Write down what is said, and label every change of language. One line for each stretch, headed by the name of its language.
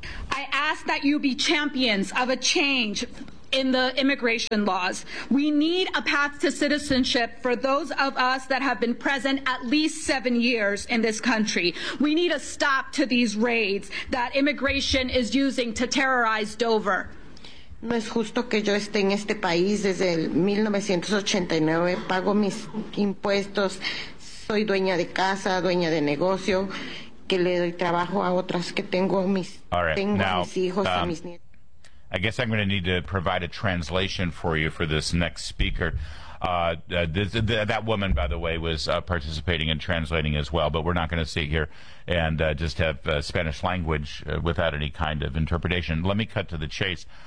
English: I ask that you be champions of a change in the immigration laws. We need a path to citizenship for those of us that have been present at least 7 years in this country. We need a stop to these raids that immigration is using to terrorize Dover.
Spanish: No es justo que yo esté en este país desde el 1989. Pago mis impuestos. Soy dueña de casa, dueña de negocio. Que le doy trabajo a otras que tengo mis,
English: all right,
Spanish: tengo
English: now,
Spanish: mis hijos y mis nietos.
English: I guess I'm going to need to provide a translation for you for this next speaker. That woman, by the way, was participating in translating as well, but we're not going to sit here and just have Spanish language without any kind of interpretation. Let me cut to the chase.